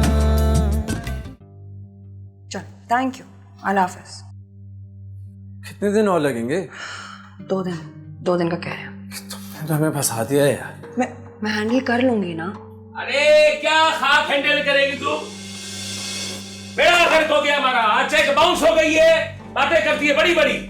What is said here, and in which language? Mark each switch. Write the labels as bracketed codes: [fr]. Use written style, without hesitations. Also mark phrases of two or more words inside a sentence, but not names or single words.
[hi] चल [en] thank you, [hi] अल्लाह हाफिज। कितने दिन और लगेंगे? 2 दिन का कह रहे हैं। तुमने तो हमें फंसा दिया यार। मैं हैंडल कर लूंगी ना। अरे क्या खाक हैंडल करेगी तू? बेड़ा गर्क हो गया हमारा, [en] cheque bounce [hi] हो गई है, बातें करती है बड़ी बड़ी।